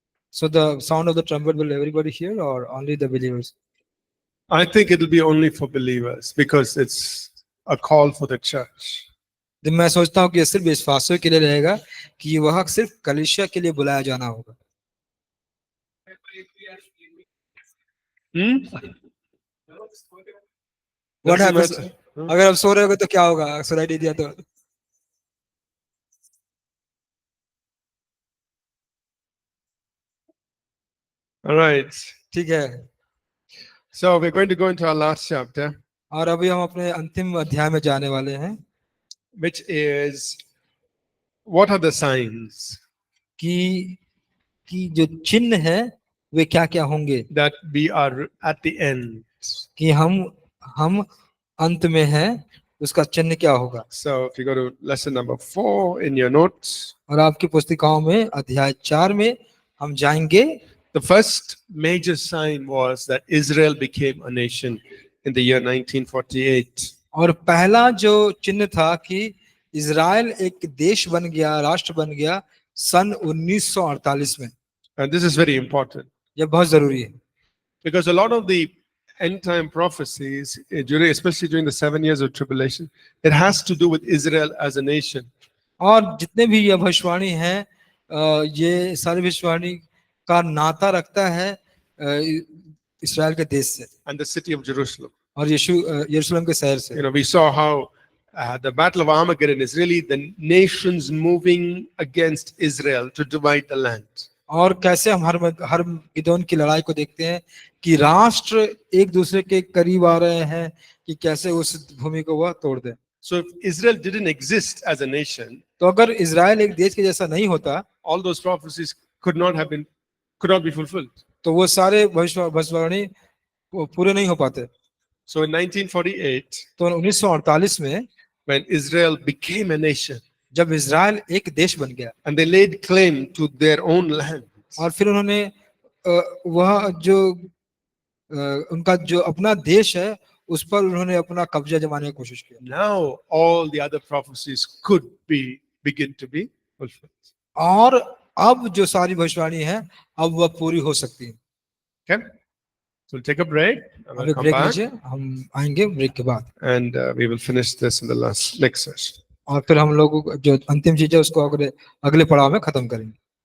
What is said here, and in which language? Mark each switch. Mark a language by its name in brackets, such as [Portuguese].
[English] So the sound of the trumpet will everybody hear or only the believers? I think it will be only for believers because it's a call for the church. [Hindi] तो मैं सोचता हूँ कि ये सिर्फ विश्वासियों के लिए रहेगा, कि वह सिर्फ कलीसिया के लिए बुलाया जाना होगा। [English] What happens? [Hindi] अगर आप सो रहे हो तो क्या होगा? सुनाई नहीं दिया तो? [English] All right. [Hindi] ठीक है। [English] So we're going to go into our last chapter, [Hindi] और अभी हम अपने अंतिम अध्याय में जाने वाले हैं, [English] which is what are the signs [Hindi] कि जो चिन्ह है वे क्या क्या होंगे, [English] that we are at the end. [Hindi] कि हम अंत में हैं, उसका चिन्ह क्या होगा। [English] So if you go to lesson number 4 in your notes, [Hindi] और आपकी पुस्तिकाओं में अध्याय 4 में हम जाएंगे। [English] the first major sign was that Israel became a nation in the year 1948. [Hindi] और पहला जो चिन्ह था कि इजराइल एक देश बन गया, राष्ट्र बन गया सन 1948 में। [English] And this is very important [Hindi] यह बहुत जरूरी है, [English] because a lot of the end time prophecies, especially during the 7 years of tribulation, it has to do with Israel as a nation. [Hindi] और जितने भी ये भविष्यवाणी हैं, ये सारी भविष्यवाणी का नाता रखता है इस्राएल के देश से [English] And the city of Jerusalem. [Hindi] और यरूशलेम के शहर से। [English] You know, we saw how the Battle of Armageddon is really the nations moving against Israel to divide the land. [Hindi] और कैसे हम हर गिदोन की लड़ाई को देखते हैं कि राष्ट्र एक दूसरे के करीब आ रहे हैं कि कैसे उस भूमि को वह तोड़ दें। [English] So if Israel didn't exist as a nation, [Hindi] तो अगर इजराइल एक देश के जैसा नहीं होता, [English] all those prophecies could not be fulfilled. [Hindi] तो वो सारे भविष्यवाणी पूरे नहीं हो पाते। [English] So in 1948, [Hindi] तो 1948 में [English] when Israel became a nation [Hindi] जब इजराइल एक देश बन गया, [English] and they laid claim to their own land, [Hindi] और फिर उन्होंने वह जो उनका जो अपना देश है उस पर उन्होंने अपना कब्जा जमाने की कोशिश की। [English] now all the other prophecies could begin to be fulfilled. [Hindi] और अब जो सारी भविष्यवाणी है अब वह पूरी हो सकती है। [English] Okay? So we'll take a break. and [Hindi] हम [English] we'll [Hindi] एक [English] come [Hindi] ब्रेक [English] back [Hindi] लीजिए, हम आएंगे ब्रेक के बाद [English] and we will finish this in the next session. [Hindi] और फिर हम लोग जो अंतिम चीज है उसको अगले पड़ाव में खत्म करेंगे।